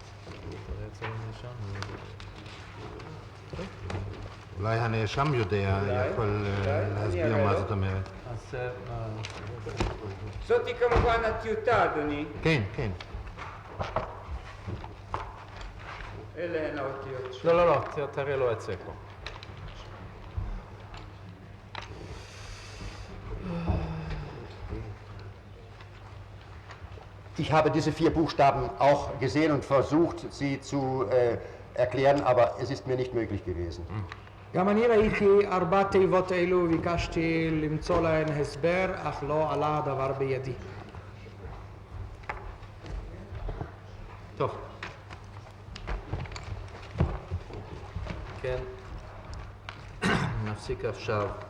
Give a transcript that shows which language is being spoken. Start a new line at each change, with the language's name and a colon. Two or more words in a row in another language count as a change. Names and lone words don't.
Hebrew: אולי הנאשם יודע, יכול להסביר מה זאת אומרת. זאתי כמובן הטיוטה, אדוני. כן, כן. אלה הן האותיות. לא, לא, לא, תראה לו את זה פה.
German: Ich habe diese 4 Buchstaben auch gesehen und versucht, sie zu erklären, aber es ist mir nicht möglich gewesen.
Hebrew: גם אני ראיתי 4 תיבות אלו וביקשתי למצוא להן הסבר, אך לא עלה הדבר בידי. טוב. כן, נפסיק עכשיו.